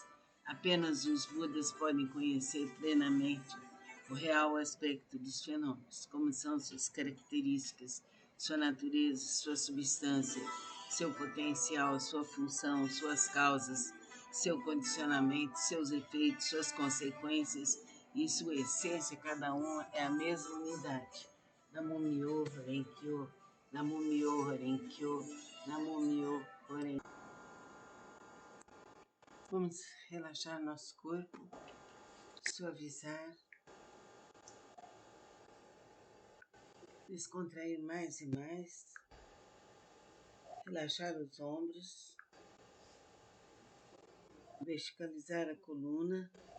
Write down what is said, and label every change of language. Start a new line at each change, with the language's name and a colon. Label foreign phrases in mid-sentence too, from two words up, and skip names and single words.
Portuguese: Apenas os Budas podem conhecer plenamente o real aspecto dos fenômenos, como são suas características, sua natureza, sua substância, seu potencial, sua função, suas causas, seu condicionamento, seus efeitos, suas consequências e sua essência. Cada um é a mesma unidade.
Japanese: 南無妙法蓮華経、南無妙法蓮華経、南無妙法蓮華経.
Portuguese: Vamos relaxar nosso corpo, suavizar, descontrair mais e mais, relaxar os ombros, verticalizar a coluna.